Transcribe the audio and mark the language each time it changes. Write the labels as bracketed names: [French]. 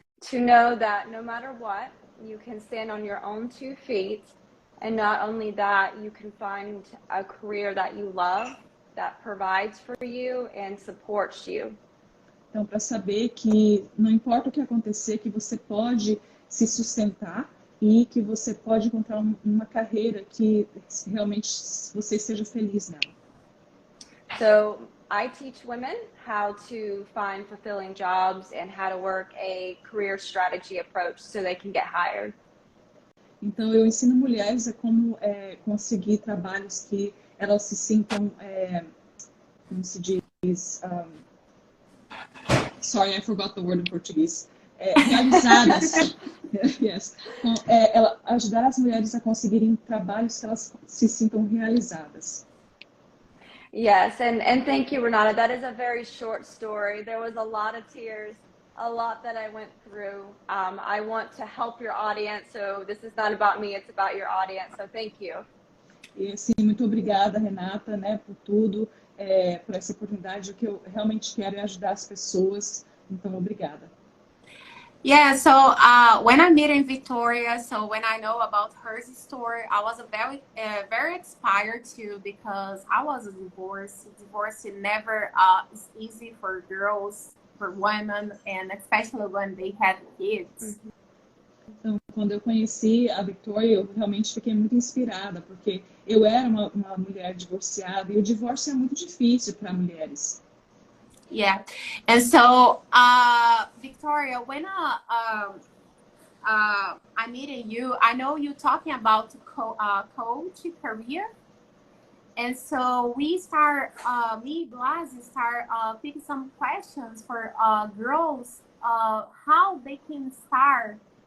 [English] To know that no matter what, you can stand on your own 2 feet, and not only that, you can find a career that you love, that provides for you and supports you. [Portuguese] Então, para saber que não importa o que acontecer, que você pode se sustentar e que você pode encontrar uma carreira que realmente você seja feliz nela. [English] So I teach women how to find fulfilling jobs and how to work a career strategy approach so they can get hired. [Portuguese] Então, eu ensino mulheres a como conseguir trabalhos que elas se sintam, como se diz, [English] sorry, I forgot the word in [Portuguese] português, realizadas. Yes. Ajudar as mulheres a conseguirem trabalhos que elas se sintam realizadas. [English] Yes, and thank you, Renata. That is a very short story. There was a lot of tears, a lot that I went through. I want to help your audience, so this is not about me, it's about your audience, so thank you. [Portuguese] E, sim, muito obrigada, Renata, né, por tudo, por essa oportunidade. O que eu realmente quero é ajudar as pessoas, então obrigada. [English] Yeah, so when I met in Victoria, so when I know about her story, I was very inspired too, because I was divorced. Divorce never is easy for girls, for women, and especially when they have kids. [Portuguese] Então, quando eu conheci a Victória, eu realmente fiquei muito inspirada, porque eu era uma mulher divorciada e o divórcio é muito difícil para mulheres. [English] Yeah, and so Victoria, when I meeting you, I know you talking about coach career, and so we start, me Glazy start picking some questions for girls, how they can start